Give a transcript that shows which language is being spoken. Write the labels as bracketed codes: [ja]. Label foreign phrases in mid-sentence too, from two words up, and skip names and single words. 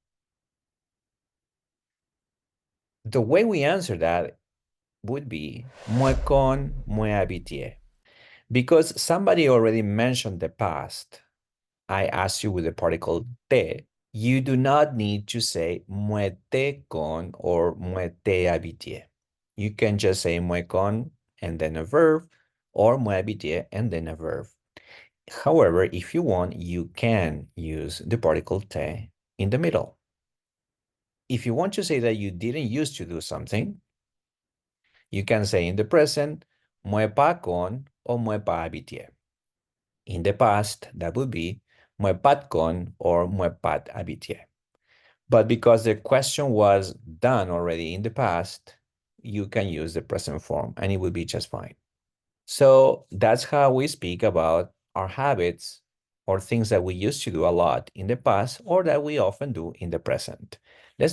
[en] The way we answer that would be [gcf] moi konn, moi abitye. [en] Because somebody already mentioned the past, I asked you with the particle te, you do not need to say [gcf] moi te konn [en] or [gcf] moi te abitye. [en] You can just say [gcf] moi konn [en] and then a verb, or [gcf] moi abitye [en] and then a verb. However, if you want, you can use the particle te in the middle. If you want to say that you didn't used to do something, you can say in the present, [gcf] moi pas konn or moi pas abitye. [en] In the past, that would be [gcf] moi pat konn [en] or [gcf] moi pat abitye. [en] But because the question was done already in the past, you can use the present form and it will be just fine. So that's how we speak about our habits or things that we used to do a lot in the past or that we often do in the present.